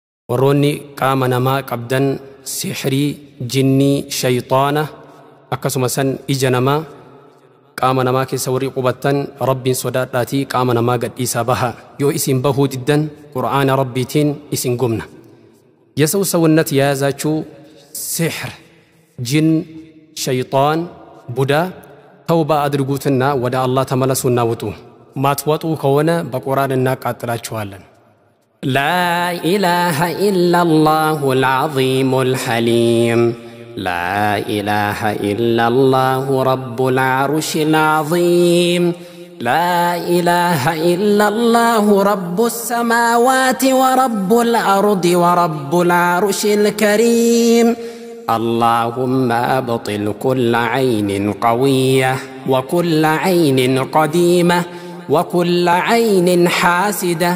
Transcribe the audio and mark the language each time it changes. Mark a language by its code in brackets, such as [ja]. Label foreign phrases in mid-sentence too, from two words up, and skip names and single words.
[om] warroonni qaama namaa qabdan sihrii jinnii shayxaana akkasumas ija namaa qaama namaa keessa warri qubattan rabbiin sodaadhaatii qaama namaa gadhiisaa baha yoo isin bahuu diddan qur'aana rabbiitiin isin gumna [am] የሰው ሰውነት የያዛችሁ ሲሕር ጅን ሸይጣን ቡዳ ተውባ አድርጉትና ወደ አላህ ተመለሱና ውጡ ማትወጡ ከሆነ በቁርአን እናቃጥላችኋለን [ar] لا إله إلا الله العظيم الحليم لا إله إلا الله رب العرش العظيم لا إله إلا الله رب السماوات ورب الأرض ورب العرش الكريم اللهم أبطل كل عين قوية وكل عين قديمة وكل عين حاسدة